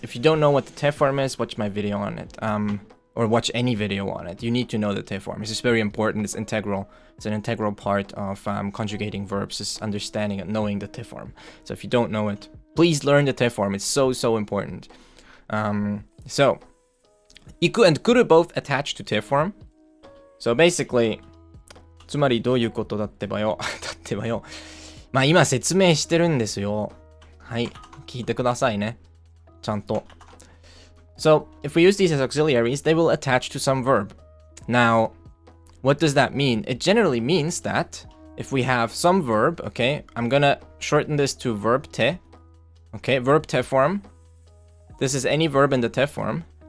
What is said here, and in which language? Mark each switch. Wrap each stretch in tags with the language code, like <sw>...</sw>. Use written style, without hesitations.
<en>If you don't know what the te form is, watch my video on it. Or watch any video on it. You need to know the te form. It's just very important. It's integral. It's an integral part of conjugating verbs, is understanding and knowing the te form. So if you don't know it, please learn the te form. It's so important. So, iku and kuru both attach to te form. So basically,</en> <ja>つまりどういうことだってばよ。だってばよ。まあ今説明してるんですよ。はい、聞いてくださいね。ちゃんと。</ja> <en>So, if we use these as auxiliaries, they will attach to some verb. Now, what does that mean? It generally means that if we have some verb, okay, I'm gonna shorten this to verb te. Okay, verb te form. This is any verb in the te form.</en>